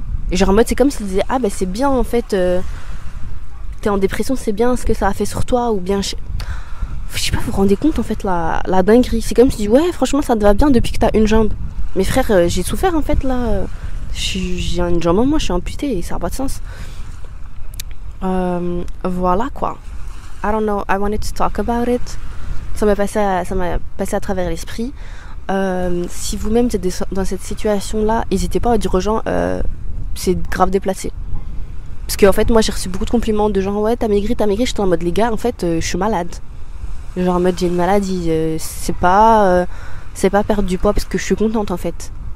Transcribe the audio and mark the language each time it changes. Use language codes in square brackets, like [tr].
[fr] Et genre en mode c'est comme s'il disait ah bah c'est bien en fait, t'es en dépression c'est bien ce que ça a fait sur toi ou bien je sais pas, vous vous rendez compte en fait la dinguerie. C'est comme si je dis ouais franchement ça te va bien depuis que t'as une jambe. Mais frère, j'ai souffert en fait là. J'ai une jambe en moi, je suis amputée et ça n'a pas de sens. Voilà quoi. [en] I don't know, I wanted to talk about it. [fr] Ça m'a passé à travers l'esprit. Si vous-même êtes dans cette situation là, n'hésitez pas à dire aux gens c'est grave déplacé. Parce qu'en fait moi j'ai reçu beaucoup de compliments de gens ouais t'as maigri, j'étais en mode les gars en fait je suis malade. Genre en mode j'ai une maladie, c'est pas perdre du poids parce que je suis contente en fait.